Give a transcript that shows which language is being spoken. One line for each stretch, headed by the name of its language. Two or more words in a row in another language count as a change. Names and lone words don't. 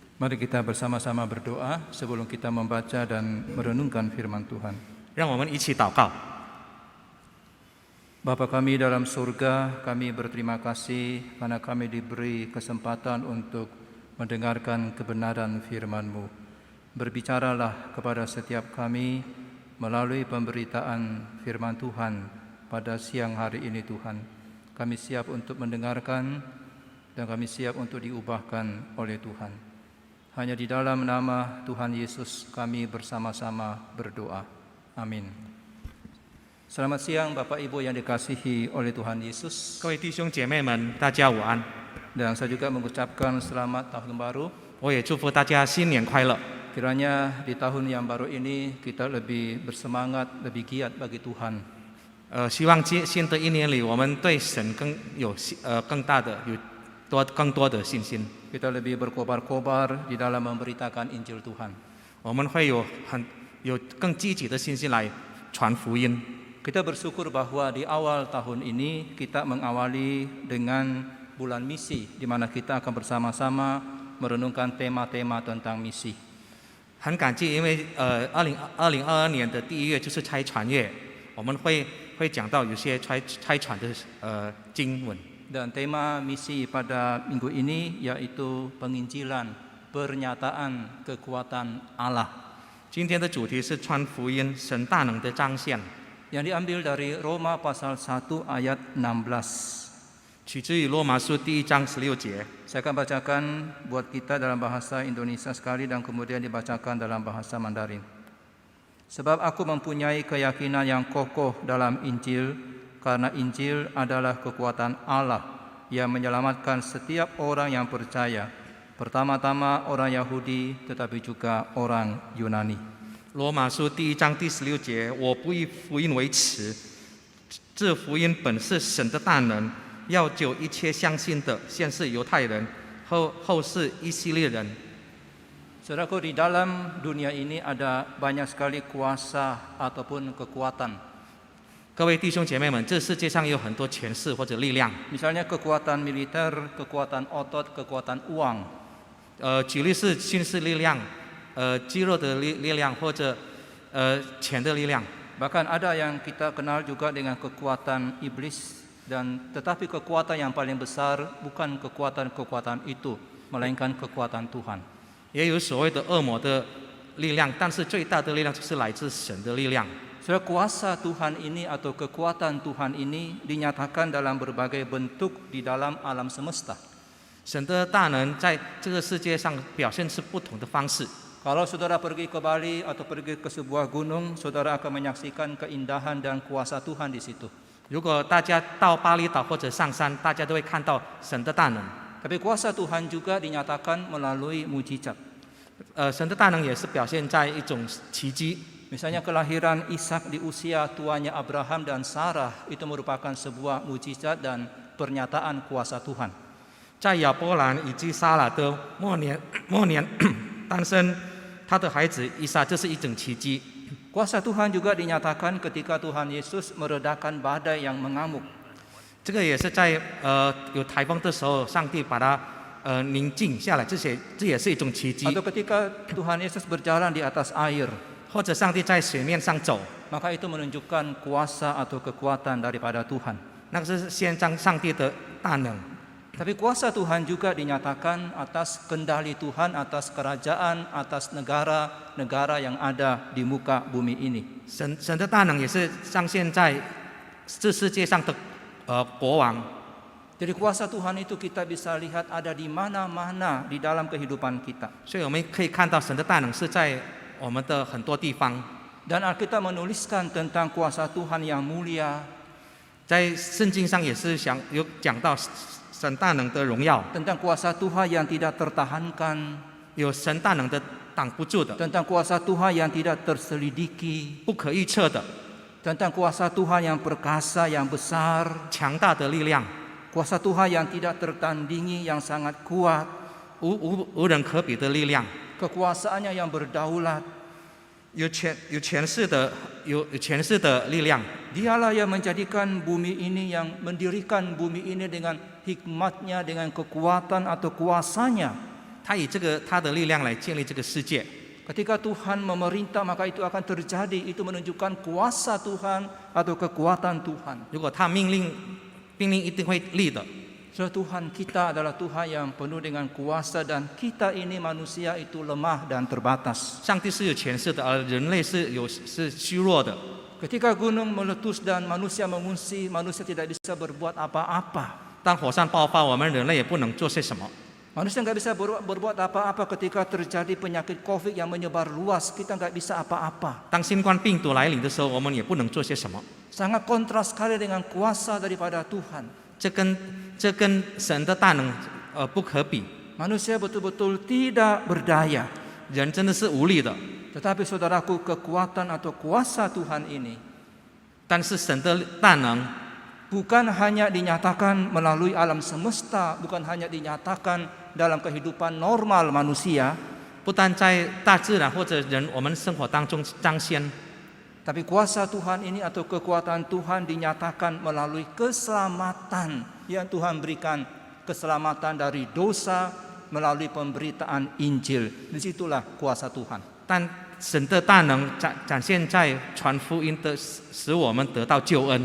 Indonesian: Mari kita bersama-sama berdoa sebelum kita membaca dan merenungkan firman Tuhan.
Chinese: 让我们一起祷告。
Indonesian: Bapa kami dalam surga, kami berterima kasih karena kami diberi kesempatan untuk mendengarkan kebenaran firman-Mu. Berbicaralah kepada setiap kami melalui pemberitaan firman Tuhan pada siang hari ini Tuhan. Kami siap untuk mendengarkan dan kami siap untuk diubahkan oleh Tuhan. Hanya di dalam nama Tuhan Yesus kami bersama-sama berdoa. Amin. Selamat siang Bapak Ibu yang dikasihi oleh Tuhan Yesus.
Chinese: 各位弟兄姐妹们，大家午安。
Indonesian: Dan saya juga mengucapkan selamat tahun baru.
Chinese: 我也祝福大家新年快乐。
Indonesian: Kiranya di tahun yang baru ini kita lebih bersemangat, lebih giat bagi Tuhan.
Chinese: 希望新的一年里，我们对神更多的信心。
Indonesian: Kita lebih berkobar-kobar di dalam memberitakan Injil Tuhan.
Chinese: 我们会有更积极的信心来传福音。
Indonesian: Kita bersyukur bahwa di awal tahun ini kita mengawali dengan bulan misi, di mana kita akan bersama-sama merenungkan tema-tema tentang misi.
Chinese: 很感激，因为2022年的第一月就是差传月，我们会讲到有些差传的经文。
Indonesian: Dan tema misi pada minggu ini yaitu penginjilan, pernyataan kekuatan Allah.
Chinese: 今天的主题是传福音，神大能的彰显。
Indonesian: Yang diambil dari Roma pasal 1 ayat 16.
Chinese: 取自于罗马书第1章16节。
Indonesian: Saya akan bacakan buat kita dalam bahasa Indonesia sekali dan kemudian dibacakan dalam bahasa Mandarin. Sebab aku mempunyai keyakinan yang kokoh dalam Injil, karena Injil adalah kekuatan Allah yang menyelamatkan setiap orang yang percaya, pertama-tama orang Yahudi tetapi juga orang Yunani.
Chinese: 罗马书第1章第16节，我不以福音为耻，这福音本是神的大能，要救一切相信的，先是犹太人，后是以色列人。
Indonesian: Saudaraku, di dalam dunia ini ada banyak sekali kuasa ataupun kekuatan.
Chinese: 各位弟兄姐妹们，这世界上有很多权势或者力量，
Indonesian: Misalnya kekuatan militer, kekuatan otot, kekuatan uang.
Chinese: 举例是军事力量，肌肉的力量，或者钱的力量。
Indonesian: Bahkan ada yang kita kenal juga dengan kekuatan iblis, dan tetapi kekuatan yang paling besar bukan kekuatan-kekuatan itu, melainkan kekuatan Tuhan.
Chinese: 也有所谓的恶魔的力量，但是最大的力量就是来自神的力量。
Indonesian: Saudara, kuasa Tuhan ini atau kekuatan Tuhan ini dinyatakan dalam berbagai bentuk di dalam alam semesta.
Chinese: 神的大能在这个世界上表现是不同的方式。
Indonesian: Kalau saudara pergi ke Bali atau pergi ke sebuah gunung, saudara akan menyaksikan keindahan dan kuasa Tuhan di situ.
Chinese: 如果大家到巴厘岛或者上山，大家都会看到神的大能。
Indonesian: Tapi kuasa Tuhan juga dinyatakan melalui mujizat.
Chinese: 神的大能也是表现在一种奇迹。
Indonesian: Misalnya kelahiran Ishak di usia tuanya Abraham dan Sarah itu merupakan sebuah mujizat dan pernyataan kuasa Tuhan.
Chinese: 在亚伯兰以及撒拉的末年诞生他的孩子以撒，这是一种奇迹。
Indonesian: Kuasa Tuhan juga dinyatakan ketika Tuhan Yesus meredakan badai yang mengamuk.
Chinese: 这个也是在有台风的时候，上帝把它宁静下来，这也是一种奇迹。
Indonesian: Atau ketika Tuhan Yesus berjalan di atas air,
Chinese: 或者上帝在水面上走，
Indonesian: maka itu menunjukkan kuasa atau kekuatan daripada Tuhan.
Chinese: 那个是献上上帝的大能。
Indonesian: Tapi kuasa Tuhan juga dinyatakan atas kendali Tuhan, atas kerajaan, atas negara-negara yang ada di muka bumi ini.
Chinese: 神的大能也是彰显在这世界上的国王。
Indonesian: Jadi kuasa Tuhan itu kita bisa lihat ada di mana-mana di dalam kehidupan kita.
Chinese: 所以我们可以看到神的大能是在我们的很多地方。
Indonesian: Dan Alkitab menuliskan tentang kuasa Tuhan yang mulia,
Chinese: 在圣经上也是有讲到神大能的荣耀，
Indonesian: tentang kuasa Tuhan yang tidak tertahankan,
Chinese: 有神大能的挡不住的，
Indonesian: tentang kuasa Tuhan yang tidak terselidiki,
Chinese: 不可预测的，
Indonesian: tentang kuasa Tuhan yang perkasa, yang besar,
Chinese: 强大的力量，
Indonesian: kuasa Tuhan yang tidak tertandingi, yang sangat kuat,
Chinese: 无人可比的力量，
Indonesian: kekuasaannya yang berdaulat.
Chinese: 有权势的力量。
Indonesian: Dialah yang menjadikan bumi ini, yang mendirikan bumi ini dengan hikmatnya, dengan kekuatan atau kuasanya.
Chinese: 他以他的力量来建立这个世界。
Indonesian: Ketika Tuhan memerintah, maka itu akan terjadi. Itu menunjukkan kuasa Tuhan atau kekuatan Tuhan.
Chinese: 如果他命令一定会立的。
Indonesian: Saudara, Tuhan kita adalah Tuhan yang penuh dengan kuasa dan kita ini manusia itu lemah dan terbatas.
Chinese: 上帝是有权势的，而人类是虚弱的。
Indonesian: Ketika gunung meletus dan manusia mengungsi, manusia tidak bisa berbuat apa-apa.
Chinese: 当火山爆发，我们人类也不能做些什么。
Indonesian: Manusia nggak bisa berbuat apa-apa ketika terjadi penyakit COVID yang menyebar luas. Kita nggak bisa apa-apa.
Chinese: 当新冠病毒来临的时候，我们也不能做些什么。
Indonesian: Sangat kontras sekali dengan kuasa daripada Tuhan.
Chinese: 这跟神的大能不可比。
Indonesian: Manusia betul-betul tidak berdaya.
Chinese: 人真的是无力的，
Indonesian: Tetapi saudaraku, kekuatan atau kuasa Tuhan ini
Chinese: 但是神的大能
Indonesian: bukan hanya dinyatakan melalui alam semesta, bukan hanya dinyatakan dalam kehidupan normal manusia,
Chinese: 不但在大自然或者我们生活当中彰显，
Indonesian: tapi kuasa Tuhan ini atau kekuatan Tuhan dinyatakan melalui keselamatan yang Tuhan berikan, keselamatan dari dosa melalui pemberitaan Injil. Disitulah kuasa Tuhan.
Chinese: 但神的大能展现在传福音的，使我们得到救恩。